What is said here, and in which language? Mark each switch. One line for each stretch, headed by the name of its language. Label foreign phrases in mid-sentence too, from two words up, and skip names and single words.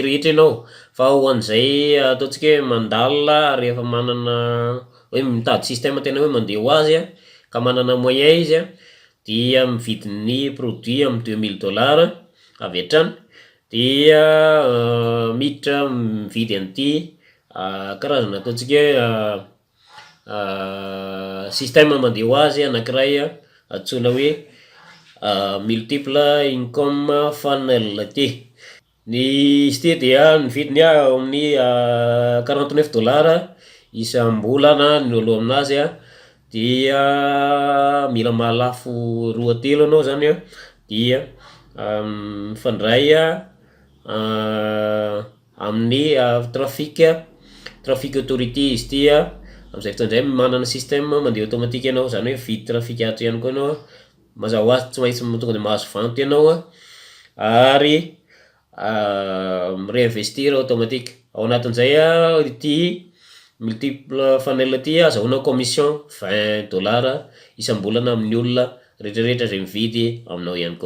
Malagasy: rehetra ianao fa ho an'izay ataontsika hoe mandalina rehefa manana hoe mitady système tena hoe mandeha ho azy ka manana moyen izy dia mividy ny produit amin'ny $2000 avy hatrany dia miditra mividy an'ity karazana ataontsika système mandeha ho azy anankiray antsoina hoe
English: multiple income funnel
Malagasy: ity. Ny izy ity dia ny vidiny amin'ny $49 isam-bolana ny olo aminazy dia mila mahalafo 2-3 anao zany dia mifandray amin'ny
English: traffic authority
Malagasy: izy ity am'izay fotoan'izay manana système mandeha automatique ianao zany hoe vidy traffic ato ihany koa ianao mazava ho azy tsy maintsy tonga de mahazo vente ianao ary
French: réinvestir automatique
Malagasy: ao anatin'izay ity
English: multiple funnel
Malagasy: ity azahoanao commission $20 isam-bolana amin'ny olona rehetrarehetra zay mividy aminao ihany koa.